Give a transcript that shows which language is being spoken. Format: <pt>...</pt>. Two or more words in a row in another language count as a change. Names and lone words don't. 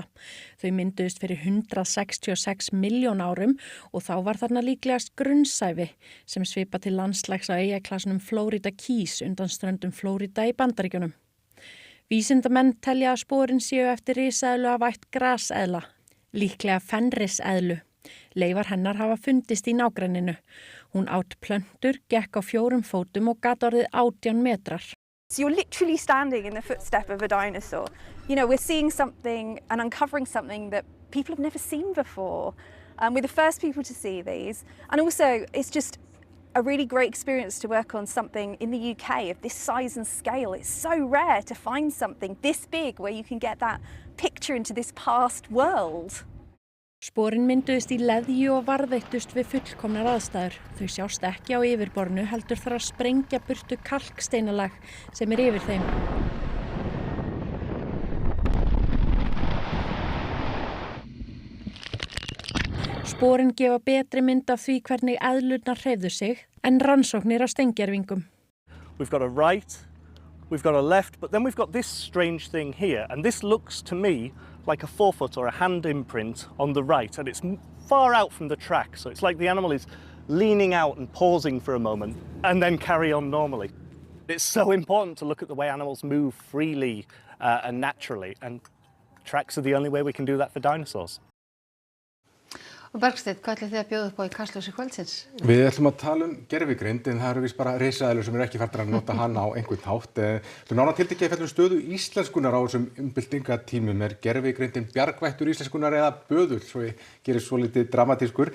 <is>Þau mynduðust fyrir 166 milljón árum og þá var þarna líklegast grunnsævi sem svipa til landslags á eyjaklasanum Florida Keys undan ströndum Florida í Bandaríkjunum. Vísindamenn telja að sporin séu eftir risaeðlu af ætt graseðla, líklega fenriseðlu. Leifar hennar hafa fundist í nágrenninu. Hún át plöntur, gekk á 4 fótum og gat orðið 18 metrar.</is> <en>So you're literally standing in the footstep of a dinosaur. You know, we're seeing something and uncovering something that people have never seen before. We're the first people to see these. And also, it's just a really great experience to work on something in the UK of this size and scale. It's so rare to find something this big where you can get that picture into this past world.</en> <is>Sporin mynduðust í leðju og varðveittust við fullkomnar aðstæður. Þau sjást ekki á yfirborðinu heldur þarf að sprengja burtu kalksteinalag sem yfir þeim. Sporin gefa betri mynd af því hvernig eðlurnar hreyfðu sig en rannsóknir á steingervingum.</is> <en>We've got a right, we've got a left, but then we've got this strange thing here, and this looks to me like a forefoot or a hand imprint on the right, and it's far out from the track, so it's like the animal is leaning out and pausing for a moment and then carry on normally. It's so important to look at the way animals move freely and naturally, and tracks are the only way we can do that for dinosaurs.</en> <is>Og Bergsteinn, hvað ætlið þið að bjóða upp á í Kastljósi kvöldsins? Við ætlum að tala gervigreind en það eru víst bara risaeðlur sem ekki farnir að nota hana á einhvern hátt. Nánar tiltekið fellur stöðu íslenskunar á þessum umbyltingatímum. Gervigreindin bjargvættur íslenskunar eða böðull, svo ég gerir svolítið dramatískur.</is>